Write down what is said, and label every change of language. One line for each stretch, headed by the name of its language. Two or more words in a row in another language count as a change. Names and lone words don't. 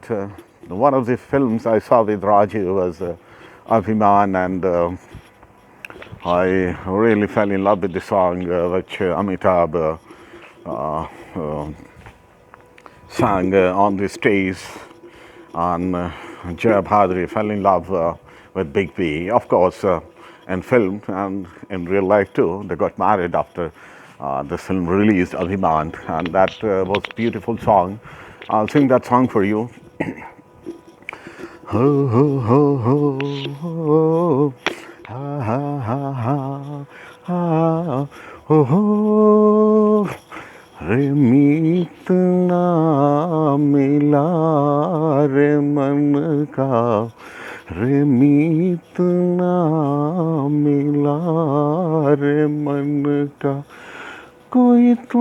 English: One of the films I saw with Rajeev was Abhiman, and I really fell in love with the song which Amitabh sang on the stage, and Jaya Bhadri fell in love with Big B. Of course, in film and in real life too, they got married after the film released, Abhiman, and that was a beautiful song. I'll sing that song for you. Ho ho ho ho ho, ha ha ha ha, ha ho ho.
Hindi: रे मीत ना मिला रे मन का, रे मीत ना मिला रे मन का, कोई तो